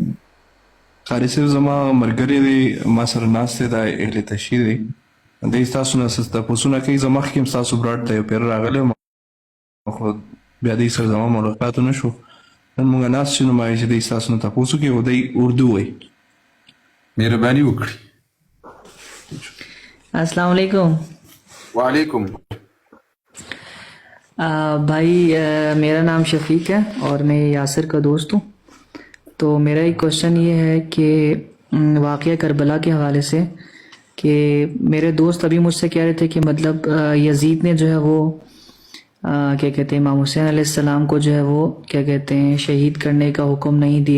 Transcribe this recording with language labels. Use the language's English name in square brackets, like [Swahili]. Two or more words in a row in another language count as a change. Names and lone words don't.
[Pashto] قاری صاحب زما ملګری دی ما سره ناست دی دا اهل تشهیر دی دی ستاسو نه څه تپوسونه کوي زه مخکې هم ستاسو براډ ته یو پیر راغلی وم خو بیا دی سره زما ملاقات ونه شو نن موږ ناست شو نو ما ویل چې دی ستاسو نه تپوس وکړي او دی اردو وایي. مهرباني وکړئ. [Arabic] السلام علیکم. وعلیکم. [Urdu] بھائی میرا نام شفیق ہے اور میں یاسر کا دوست ہوں. تو میرا ایک کوشچن یہ ہے کہ واقعہ کربلا کے حوالے سے کہ میرے دوست ابھی مجھ سے کہہ رہے تھے کہ مطلب یزید نے جو ہے وہ کیا کہتے ہیں امام حسین [Arabic] علیہ السلام [Urdu] کو جو ہے وہ کیا کہتے ہیں شہید کرنے کا حکم نہیں دیا.